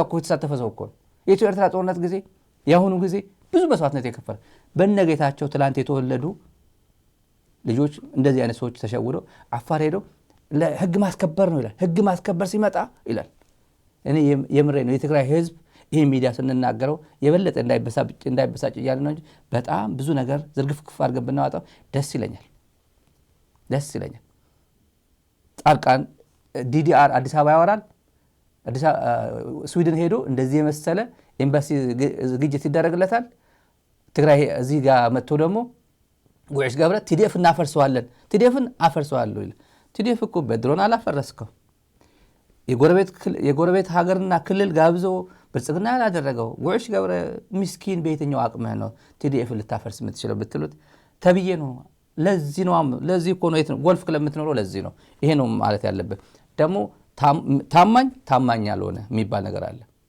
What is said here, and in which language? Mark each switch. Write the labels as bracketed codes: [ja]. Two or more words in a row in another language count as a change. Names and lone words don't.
[am] እኮ የተሳተፈ ሰው እኮ። የኢትዮ ኤርትራ ጦርነት ጊዜ የአሁኑ ጊዜ ብዙ መስዋዕትነት የከፈለ በነጌታቸው ትላንት የተወለዱ ልጆች እንደዚህ አይነት ሰዎች ተሸውደው አፋር ሄደው ለህግ ማስከበር ነው ይላል። ህግ ማስከበር ሲመጣ ይላል። እኔ የምሬ ነው የትግራይ ህዝብ ይሄ ሚዲያ ስንናገረው የበለጠ እንዳይበሳጭ እያለ ነው እንጂ በጣም ብዙ ነገር ዝርግፍግፍ አድርገን ብናወጣው ደስ ይለኛል። ጻድቃን ዲዲአር አዲስ አበባ ያወራል። ስዊድን ሄዶ እንደዚህ የመሰለ ኤምባሲ ዝግጅት ይደረግለታል። ትግራይ እዚህ ጋር መጥቶ ደግሞ ጉዕሽ ገብረ ቲዲኤፍ እናፈርሰዋለን ቲዲኤፍን አፈርሰዋለሁ ይላል። ቲዲኤፍ እኮ በድሮን አላፈረስከው። የጎረቤት ሀገርና ክልል ጋብዞ ብልጽግና ያላደረገው ጉዕሽ ገብረ ምስኪን በየትኛው አቅምህ ነው ቲዲኤፍ ልታፈርስ የምትችለው ብትሉት ተብዬ ነው። ለዚህ እኮ ነው ጎልፍ ክለብ የምትኖረው ለዚህ ነው። ይሄ ነው ማለት ያለብን። ደግሞ ታማኝ ያልሆነ የሚባል ነገር አለ